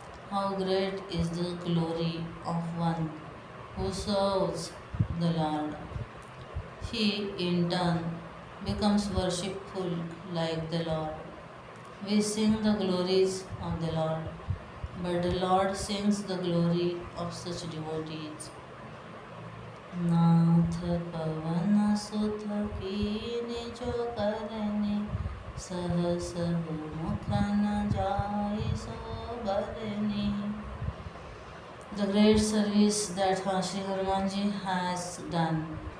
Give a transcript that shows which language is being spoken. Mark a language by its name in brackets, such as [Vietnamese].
[English] How great is the glory of one who serves the Lord! He, in turn, becomes worshipful like the Lord. We sing the glories of the Lord, but the Lord sings the glory of such devotees. [Hindi] नाथ पवन सुत कीनि जो करनि सहस मुख न जाय सो बरनि. [English] The great service that Sri Hanumanji has done.